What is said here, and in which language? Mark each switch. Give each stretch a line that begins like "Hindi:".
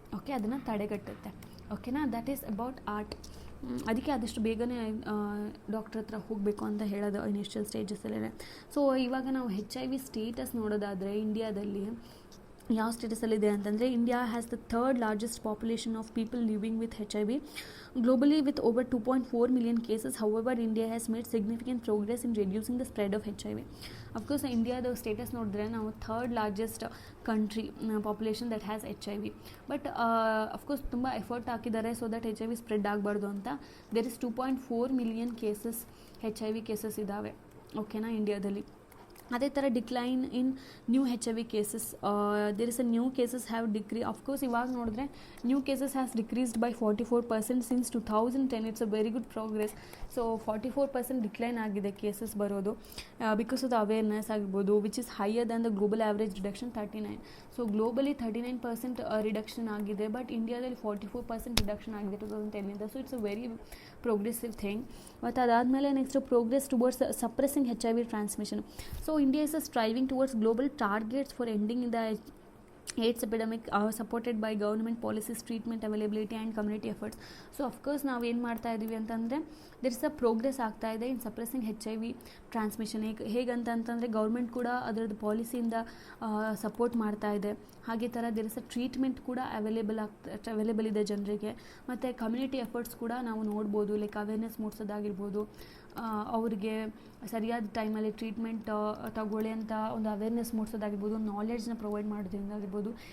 Kannada: Okay, ಅದನ್ನು ತಡೆಗಟ್ಟುತ್ತೆ. ಓಕೆನಾ.
English: That is about art.
Kannada: ಅದಕ್ಕೆ ಆದಷ್ಟು ಬೇಗನೆ ಡಾಕ್ಟ್ರ್ ಹತ್ರ ಹೋಗಬೇಕು ಅಂತ ಹೇಳೋದು ಇನಿಷಿಯಲ್ ಸ್ಟೇಜಸ್ಸಲ್ಲೇ. ಸೊ ಇವಾಗ ನಾವು HIV ಸ್ಟೇಟಸ್ ನೋಡೋದಾದರೆ ಇಂಡಿಯಾದಲ್ಲಿ ಯಾವ ಸ್ಟೇಟಸಲ್ಲಿದೆ ಅಂತಂದರೆ
English: India has the third largest population of people living with HIV globally with over 2.4 million cases. However, India has made significant progress in reducing the spread of HIV. Of course,
Kannada: Indiaದ status ನೋಡಿದ್ರೆ ನಾವು
English: Third largest country population that has HIV.
Kannada: But of course ತುಂಬ effort ಹಾಕಿದ್ದಾರೆ so that HIV spread ಆಗಬಾರ್ದು ಅಂತ. There is 2.4 million cases HIV cases ಇದ್ದಾವೆ. ಓಕೆನಾ, ಇಂಡಿಯಾದಲ್ಲಿ. ಅದೇ ಥರ
English: decline in new HIV cases, there is a new cases have of course
Kannada: ಇವಾಗ ನೋಡಿದ್ರೆ
English: New cases has decreased by 44% since 2010. It's a very good progress.
Kannada: So 44% decline ಆಗಿದೆ cases ಬರೋದು
English: Because of the awareness ಆಗಿರ್ಬೋದು, which is higher than the global average reduction 39.
Kannada: So globally 39% reduction ಆಗಿದೆ, but ಇಂಡಿಯಾದಲ್ಲಿ 44% reduction ಆಗಿದೆ 2010ಇಂದ.
English: So it's a very progressive thing.
Kannada: ಮತ್ತು ಅದಾದಮೇಲೆ
English: Next progress towards suppressing HIV transmission. So India is striving towards global targets for ending the AIDS epidemic supported by government policies, treatment availability and community efforts. So of course
Kannada: ನಾವು ಏನು ಮಾಡ್ತಾ ಇದ್ದೀವಿ ಅಂತಂದರೆ
English: There is a progress ಆಗ್ತಾ ಇದೆ in suppressing HIV transmission.
Kannada: ಹೇಗಂತಂದರೆ government ಕೂಡ ಅದರದ್ದು ಪಾಲಿಸಿಯಿಂದ support ಮಾಡ್ತಾ ಇದೆ. ಹಾಗೆ ಥರ ದೇರ್ ಇಸ್ ಅ ಟ್ರೀಟ್ಮೆಂಟ್ ಕೂಡ ಅವೈಲೇಬಲ್ ಇದೆ ಜನರಿಗೆ. ಮತ್ತು ಕಮ್ಯುನಿಟಿ ಎಫರ್ಟ್ಸ್ ಕೂಡ ನಾವು ನೋಡ್ಬೋದು, ಲೈಕ್ ಅವೇರ್ನೆಸ್ ಮೂಡಿಸೋದಾಗಿರ್ಬೋದು, ಅವ್ರಿಗೆ ಸರಿಯಾದ ಟೈಮಲ್ಲಿ ಟ್ರೀಟ್ಮೆಂಟ್ ತಗೊಳ್ಳಿ ಅಂತ ಒಂದು ಅವೇರ್ನೆಸ್ ಮೂಡಿಸೋದಾಗಿರ್ಬೋದು, ನಾಲೆಡ್ಜ್ನ ಪ್ರೊವೈಡ್ ಮಾಡೋದ್ರಿಂದಾಗಿರ್ಬೋದು.